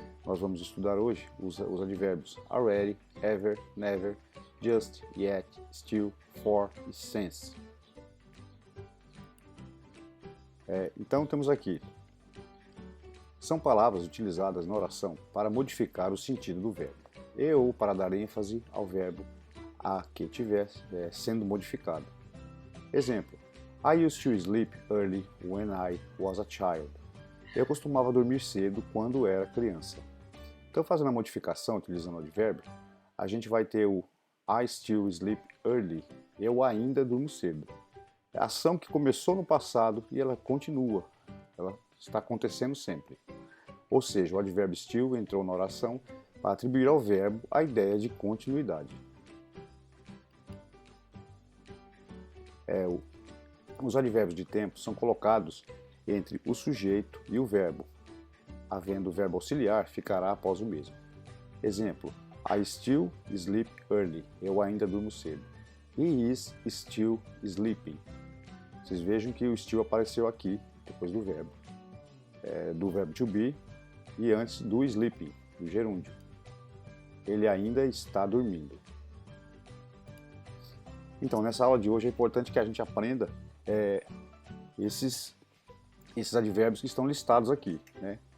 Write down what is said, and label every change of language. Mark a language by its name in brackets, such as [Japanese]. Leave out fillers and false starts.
[Portuguese] Nós vamos estudar hoje os advérbios already, ever, never, just, yet, still, for e since. Então temos aqui, são palavras utilizadas na oração para modificar o sentido do verbo e ou para dar ênfase ao verbo a que estiver sendo modificado. [English] Exemplo: I used to sleep early when I was a child. [Portuguese] Eu costumava dormir cedo quando era criança. Então, fazendo a modificação utilizando o advérbio, a gente vai ter o [English] I still sleep early. [Portuguese] Eu ainda durmo cedo. É a ação que começou no passado e ela continua. Ela está acontecendo sempre. Ou seja, o advérbio still entrou na oração para atribuir ao verbo a ideia de continuidade. Os advérbios de tempo são colocados entre o sujeito e o verbo. Havendo o verbo auxiliar, ficará após o mesmo. [English] Exemplo: I still sleep early. [Portuguese] Eu ainda durmo cedo. [English] He is still sleeping. [Portuguese] Vocês vejam que o still apareceu aqui, depois do verbo to be e antes do sleeping, do gerúndio. Ele ainda está dormindo. Então, nessa aula de hoje é importante que a gente aprenda esses advérbios que estão listados aqui, né?